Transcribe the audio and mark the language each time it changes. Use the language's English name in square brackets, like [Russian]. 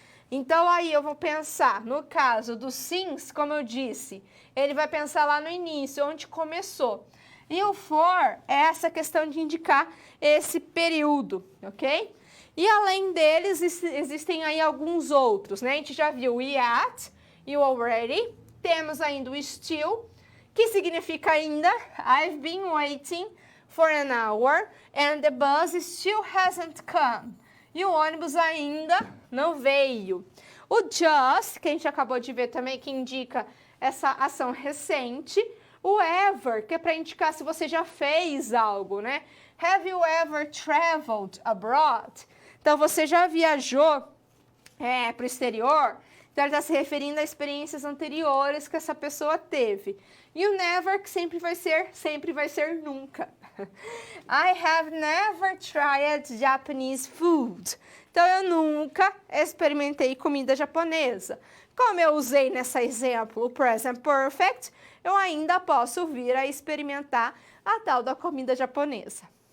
[Portuguese] Então aí eu vou pensar, no caso do since, como eu disse, ele vai pensar lá no início, onde começou. E o for é essa questão de indicar esse período, ok? E além deles, existem aí alguns outros, né? A gente já viu o yet e o already. Temos ainda o still, que significa ainda. [English] I've been waiting for an hour and the bus still hasn't come. [Portuguese] E o ônibus ainda não veio. O just, que a gente acabou de ver também, que indica essa ação recente. O ever, que é para indicar se você já fez algo, né? [English] Have you ever traveled abroad? [Portuguese] Então, você já viajou para o exterior? Então, ele está se referindo a experiências anteriores que essa pessoa teve. E o never, que sempre vai ser nunca. [English] I have never tried Japanese food. [Portuguese] Então, eu nunca experimentei comida japonesa. Como eu usei nesse exemplo o present perfect, eu ainda posso vir a experimentar a tal da comida japonesa.